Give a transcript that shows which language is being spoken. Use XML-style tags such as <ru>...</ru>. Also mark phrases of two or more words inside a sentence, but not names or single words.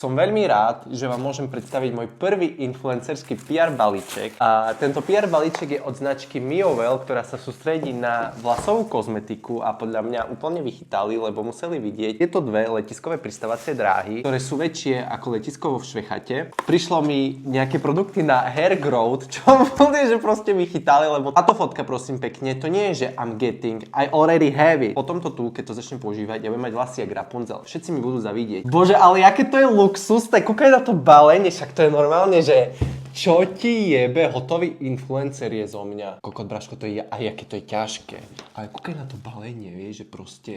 <sk>Som veľmi rád, že vám môžem predstaviť môj prvý influencerský PR balíček. A tento PR balíček je od značky Miovel, ktorá sa sústredí na vlasovú kozmetiku a podľa mňa úplne vychytali, lebo museli vidieť tieto dve letiskové pristávacie dráhy, ktoré sú väčšie ako letisko vo Švechate. Prišlo mi nejaké produkty na</sk> <en>hair growth,</en> <sk>čo úplne, že proste vychytali, lebo táto fotka, prosím pekne, to nie je, že</sk> <en>I'm getting, I already have it.</en> <sk>Po tomto tu, keď to začnem používať, ja budem mať vlasy jak Rapunzel. Všetci mi budú zavidieť. Bože, ale aké to je luxus, tak kúkaj na to balenie, však to je normálne, že čo ti jebe, hotový influencer je zo mňa. Kokot, Braško, to je, aj aké to je ťažké. Ale kúkaj na to balenie, vieš, že proste...</sk>